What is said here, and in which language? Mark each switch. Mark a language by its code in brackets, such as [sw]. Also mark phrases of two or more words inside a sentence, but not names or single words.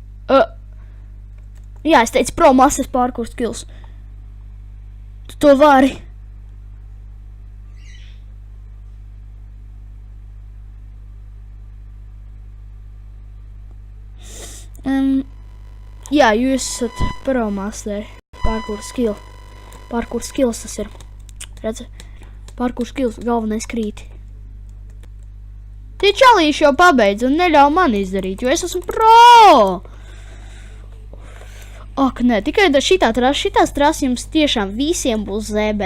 [lv] Jā, es teicu [en] promaster parkour skills. [lv] Tu to vari. Jā, jūs esat [en] promaster parkour skill. Parkour skills [lv] tas ir. Redzi? [en] Parkour skills [lv] galvenais krīti. Tie čalīši jau pabeidz un neļauj man izdarīt, jo es esmu pro! Ak, nē, tikai šitās trases jums tiešām visiem būs ZB.